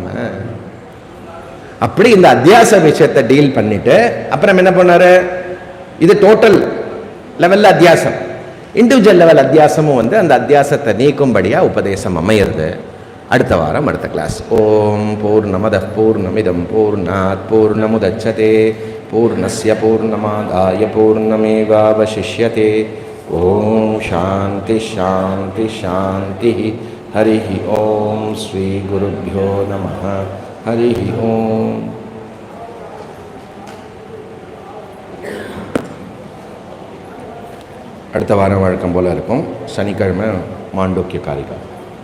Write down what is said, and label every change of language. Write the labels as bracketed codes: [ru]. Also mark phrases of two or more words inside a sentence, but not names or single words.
[ta] அப்படி இந்த அத்தியாச விஷயத்தை டீல் பண்ணிட்டு அப்புறம் என்ன பண்ணாரு? இது [en] total level [ta] அத்தியாசம். [en] individual level [ta] அத்தியாசமும் வந்து அந்த அத்தியாசத்தை நீக்கும்படியா உபதேசம் அமையிறது. அடுத்த வாரம் அடுத்த கிளாஸ். [sa] ॐ पूर्णमदः पूर्णमिदं पूर्णात् पूर्णमुदच्यते पूर्णस्य पूर्णमादाय पूर्णमेवावशिष्यते. ॐ शान्ति शान्ति शान्ति. हरि ॐ श्री गुरुभ्यो नमः. हरि ॐ. [ta] அடுத்த வாரம் வழக்கம் போல இருக்கும். சனிக்கிழமை மாண்டூக்கிய காரிகா.